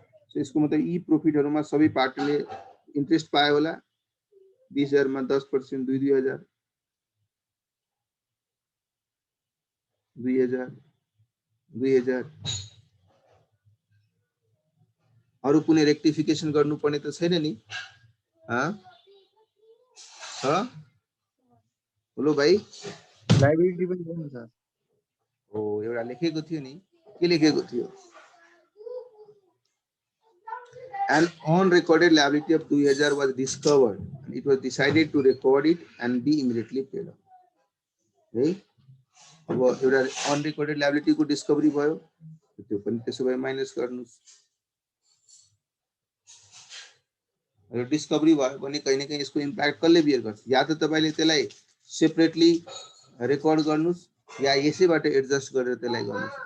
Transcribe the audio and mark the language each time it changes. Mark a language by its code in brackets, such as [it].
[ne] So यसको मतलब यी प्रॉफिटहरुमा सबै पार्टीले इन्ट्रेस्ट पायो होला 20,000 मा 10% 2,000 2,000 अरु कुनै रेक्टिफिकेसन गर्नुपर्ने त छैन नि बोलो भाइ लायबिलिटी पनि गर्नु छ। ओ एउटा लेखेको थियो [en] नि के लेखेको थियो An unrecorded liability of 2,000 was discovered and it was decided to record it and be immediately paid off. [ne] है अब एउटा अनरेकर्डेड लायबिलिटी को डिस्कभरी भयो त्यो पनि त्यसो भए माइनस गर्नुस्। र डिस्कभरी भयो भने कहीं न कहीं यसको इम्प्याक्ट कसले बियर गर्छ या त तपाईले त्यसलाई सेपरेटली रेकर्ड गर्नुस् या यसैबाट एडजस्ट गरेर त्यसलाई गर्नुस्।